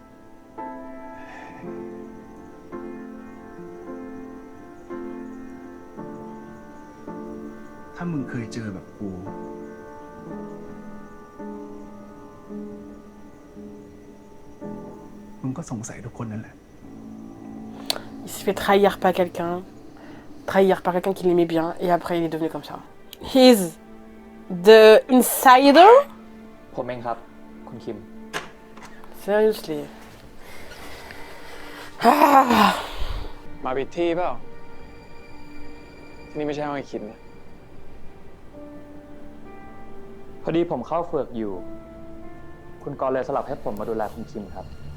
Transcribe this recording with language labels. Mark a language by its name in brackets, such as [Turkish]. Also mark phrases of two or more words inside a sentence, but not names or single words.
[Thai] ถ้ามึงเคยเจอแบบกู มึงก็สงสัยทุกคนนั่นแหละ [French] Il s'est fait trahir par quelqu'un. Trahir par quelqu'un qui l'aimait bien. Et après il est devenu comme ça. [English] He's the insider? [Thai] ผมเองครับ คุณคิม [English] Seriously. Ah. [Thai] มาผิดที่เปล่า นี่ไม่ใช่ห้องไอ้คิมนะ พอดีผมเข้าเฟือกอยู่ คุณกรณ์เลยสลับให้ผมมาดูแลคุณคิมครับ